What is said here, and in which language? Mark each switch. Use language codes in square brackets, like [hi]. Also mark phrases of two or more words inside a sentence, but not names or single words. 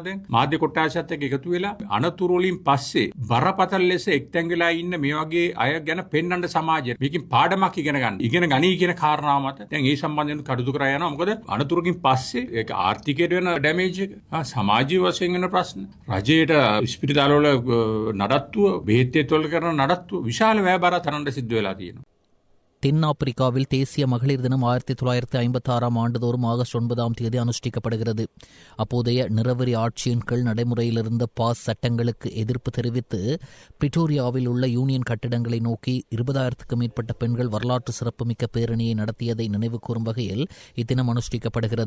[si] දැන් මාධ්‍ය කොට්ටාශයත් එක්ක එකතු වෙලා අනුතර වලින් පස්සේ බරපතල ලෙස එක්තැන් වෙලා ඉන්න මේ වගේ අය ගැන පෙන්වන්න සමාජයට මේකෙන් පාඩමක් ඉගෙන ගනී කියන කාරණාව මත දැන් ඒ සම්බන්ධයෙන් කටයුතු කරා යනවා. මොකද අනුතරකින් පස්සේ ඒක ආර්ථිකයට වෙන ඩැමේජ් එක සමාජීය වශයෙන් වෙන ප්‍රශ්න රජයට ස්පිරිතාල වල නඩත්තුව බෙහෙත් වල කරන නඩත්තුව විශාල වැයබර තරන්න සිද්ධ වෙලා තියෙනවා. [ta] தென்னாப்பிரிக்காவில் தேசிய மகளிர் தினம் 1956 ஆண்டுதோறும் ஆகஸ்ட் 9ஆம் தேதி அனுஷ்டிக்கப்படுகிறது. அப்போதைய நிறவெறி ஆட்சியின் கீழ் நடைமுறையில் இருந்த பாஸ் சட்டங்களுக்கு எதிர்ப்பு தெரிவித்து பிரிட்டோரியாவில் உள்ள யூனியன் கட்டிடங்களை நோக்கி 20,000க்கும் மேற்பட்ட பெண்கள் வரலாற்று சிறப்புமிக்க பேரணியை நடத்தியதை நினைவு கூறும் வகையில் இத்தினம் அனுஷ்டிக்கப்படுகிறது.